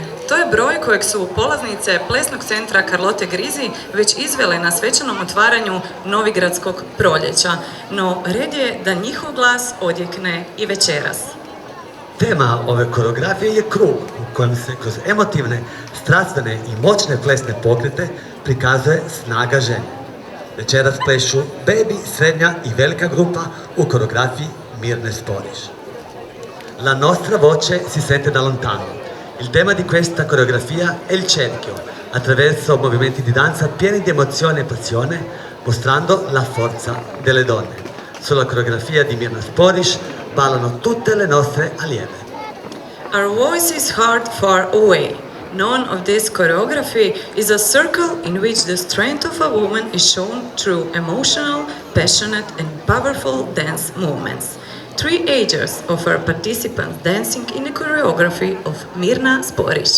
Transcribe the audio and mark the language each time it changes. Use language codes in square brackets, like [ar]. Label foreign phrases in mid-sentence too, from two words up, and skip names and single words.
[hr] To je broj kojeg su polaznice Plesnog centra Carlote Grizi već izvele na svečanom otvaranju Novigradskog proljeća, no red je da njihov glas odjekne i večeras. Tema ove koreografije je krug u kojem se kroz emotivne, strastvene i moćne plesne pokrete prikazuje snaga žene. Večeras plešu baby, srednja i velika grupa u koreografiji Mirne Sporiš. [it] La nostra voce si sente da lontano. Il tema di questa coreografia è il cerchio, attraverso movimenti di danza pieni di emozione e passione, mostrando la forza delle donne. Sulla coreografia di Mirna Sporiš ballano tutte le nostre allieve. [en] Our voices heard far away. None of this choreography is a circle in which the strength of a woman is shown through emotional, passionate and powerful dance movements. 3 ages of our participants dancing in the choreography of Mirna Sporiš.